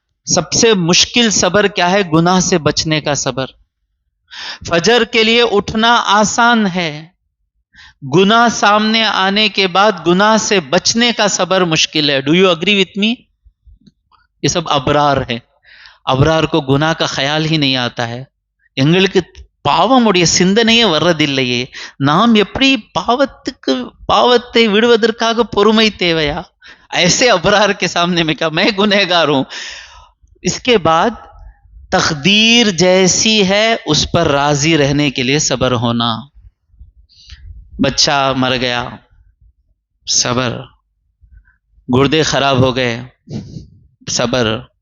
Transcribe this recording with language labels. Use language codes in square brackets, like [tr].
[ur] سب سے مشکل صبر کیا ہے؟ گناہ سے بچنے کا صبر. فجر کے لیے اٹھنا آسان ہے، گناہ سامنے آنے کے بعد گناہ سے بچنے کا صبر مشکل ہے. [en] Do you agree with me? [ur] یہ سب ابرار ہے. ابرار کو گناہ کا خیال ہی نہیں آتا ہے. [ta] எங்களுக்கு பாவமுடைய சிந்தனையே வர்றதில்லையே. நாம் எப்படி பாவத்தை விடுவதற்காக பொறுமை தேவையா? [ur] ایسے ابرار کے سامنے میں کہا میں گنہگار ہوں. اس کے بعد تقدیر جیسی ہے اس پر راضی رہنے کے لیے صبر ہونا. بچہ مر گیا، صبر. گردے خراب ہو گئے، صبر.